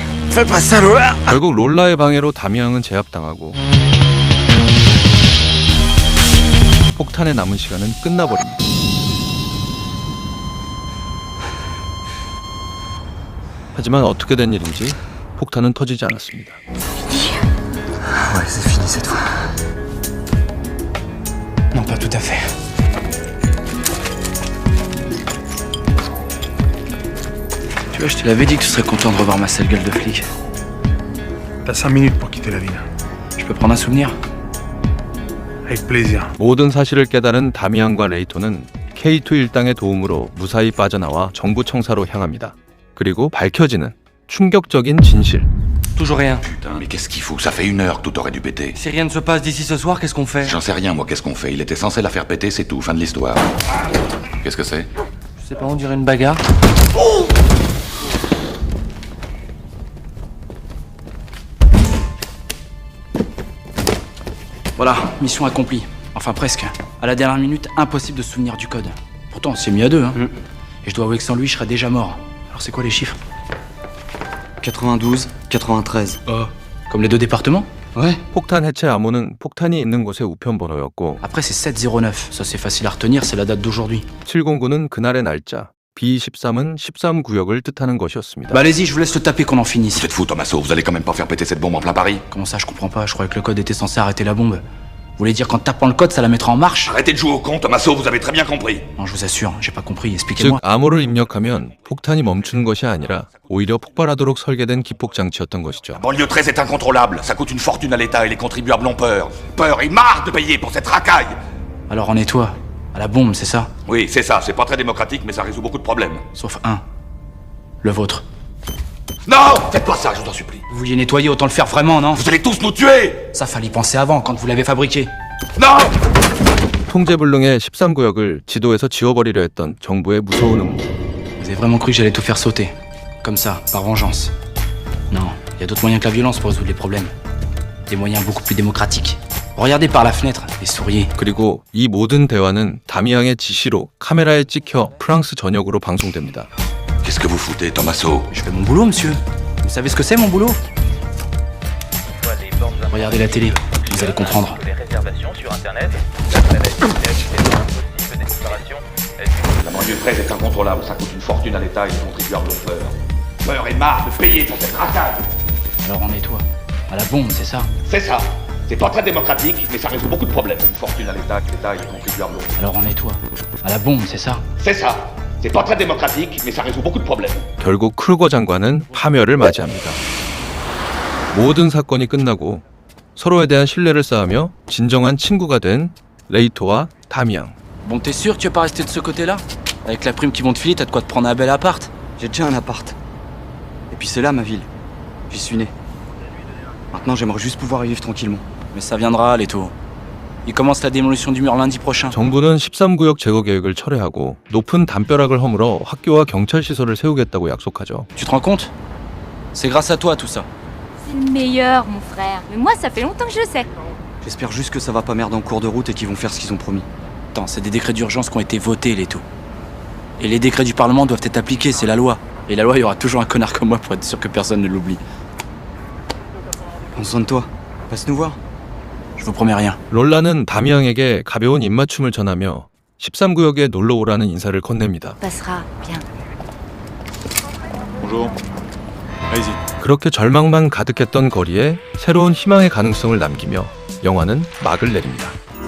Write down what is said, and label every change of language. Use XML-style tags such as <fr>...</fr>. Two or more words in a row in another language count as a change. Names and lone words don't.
<fr>Fais pas ça, Lola.</fr> <ko>결국 롤라의 방해로 다미앙은 제압당하고 폭탄에 남은 시간은 끝나버립니다. 하지만 어떻게 된 일인지 폭탄은 터지지 않았습니다.</ko> <fr>Ouais, c'est fini cette fois. Non, pas tout à fait. Tu vois, je te l'avais dit que tu serais content de revoir ma sale gueule de flic. T'as 5 minutes pour quitter la ville. Je peux prendre un souvenir? Avec plaisir.</fr> <ko>모든 사실을 깨달은 다미안과 레이토는 K2 일당의 도움으로 무사히 빠져나와 정부 청사로 향합니다. 그리고 밝혀지는 충격적인 진실.</ko> <fr>Toujours rien. Putain, mais qu'est-ce qu'il fout? Ça fait 1 heure que tout aurait dû péter. Si rien ne se passe d'ici ce soir, qu'est-ce qu'on fait? J'en sais rien, moi, qu'est-ce qu'on fait? Il était censé la faire péter, c'est tout, fin de l'histoire. Qu'est-ce que c'est? Je sais pas, on dirait une bagarre. Voilà, mission accomplie. Enfin presque. À la dernière minute, impossible de se souvenir du code. Pourtant, c'est mis à 2, hein. Et je dois avouer que sans lui, je serais déjà mort. Alors c'est quoi les chiffres? 92, 93. Oh. Comme les 2 départements? Ouais.</fr> <ko>폭탄 해체 암호는 폭탄이 있는 곳의 우편번호였고</ko> <fr>Après, c'est 709. Ça, c'est facile à retenir, c'est la date d'aujourd'hui.</fr> <ko>709는 그날의 날짜, B13은 13구역을 뜻하는 것이었습니다.</ko> <fr>Bah allez-y, je vous laisse le taper qu'on en finisse. Vous êtes fou, Tommaso, vous allez quand même pas faire péter cette bombe en plein Paris? Comment ça, je comprends pas? Je croyais que le code était censé arrêter la bombe. Vous voulez dire qu'en tapant le code, ça la mettra en marche? Arrêtez de jouer au con, Tommaso, vous avez très bien compris. Non, je vous assure, j'ai pas compris,</fr> <ko>즉</ko> <fr>expliquez-moi.</fr> <ko>암호를 입력하면 폭탄이 멈추는 것이 아니라 오히려 폭발하도록 설계된 기폭 장치였던 것이죠.</ko> <fr>Banlieue 13 est incontrôlable, ça coûte une fortune à l'État et les contribuables ont peur. Peur et marre de payer pour cette racaille. Alors on nettoie. À la bombe, c'est ça? Oui, c'est ça, c'est pas très démocratique, mais ça résout beaucoup de problèmes. Sauf un. Le vôtre. Non! Faites pas ça, je vous en supplie. Vous vouliez nettoyer, autant le faire vraiment, non? Vous allez tous nous tuer! Ça fallait y penser avant, quand vous l'avez fabriqué. Non!</fr> <ko>통제불능의 13구역을 지도에서 지워버리려 했던 정부의 무서운 음모.</ko> <fr>Vous avez vraiment cru que j'allais tout faire sauter? Comme ça, par vengeance? Non, il y a d'autres moyens que la violence pour résoudre les problèmes. Des moyens beaucoup plus démocratiques. Regardez par la fenêtre et souriez.</fr> <ko>그리고 이 모든 대화는 다미앙의 지시로 카메라에 찍혀 프랑스 전역으로 방송됩니다.</ko> <fr>Qu'est-ce que vous foutez, Tommaso? Je fais mon boulot, monsieur. Vous savez ce que c'est, mon boulot? Regardez la télé, vous allez comprendre. La banlieue 13 est incontrôlable, ça coûte une fortune à l'État et les contribuables ont peur. Peur et marre de payer pour cette racaille. Alors on nettoie. À la bombe, c'est ça? C'est ça. C'est pas très démocratique, mais ça résout beaucoup de problèmes. Une fortune à l'État et les contribuables ont peur. Alors on nettoie. À la bombe, c'est ça? C'est ça. C'est pas très démocratique, mais ça résout beaucoup de problèmes.</fr> <ko>결국 크루거 장관은 파멸을 맞이합니다. 모든 사건이 끝나고 서로에 대한 신뢰를 쌓으며 진정한 친구가 된 레이토와 다미앙.</ko> <fr>Bon, t'es sûr que tu vas pas rester de ce côté-là? Avec la prime qu'ils vont te filer, t'as de quoi te prendre un bel appart? J'ai déjà un appart. Et puis c'est là ma ville. J'y suis né. Maintenant, j'aimerais juste pouvoir y vivre tranquillement. Mais ça viendra, Leto. Il commence la démolition du mur lundi prochain.</fr> <ko>정부는 13구역 제거 계획을 철회하고 높은 담벼락을 허물어 학교와 경찰 시설을 세우겠다고 약속하죠.</ko> <fr>Tu te rends compte? C'est grâce à toi tout ça. C'est le meilleur, mon frère. Mais moi, ça fait longtemps que je le sais. J'espère juste que ça va pas merder en cours de route et qu'ils vont faire ce qu'ils ont promis. Attends, c'est des décrets d'urgence qui ont été votés, Leto. Et les décrets du Parlement doivent être appliqués, c'est la loi. Et la loi, il y aura toujours un connard comme moi pour être sûr que personne ne l'oublie. Prends soin de toi. Passe nous voir. Je vous promets rien.</fr> <ko>롤라는 다미앙에게 가벼운 입맞춤을 전하며 13구역에 놀러 오라는 인사를 건넵니다.</ko> <fr>Passera, bien. Bonjour. Allez-y.</fr> <ko>그렇게 절망만 가득했던 거리에 새로운 희망의 가능성을 남기며 영화는 막을 내립니다.</ko>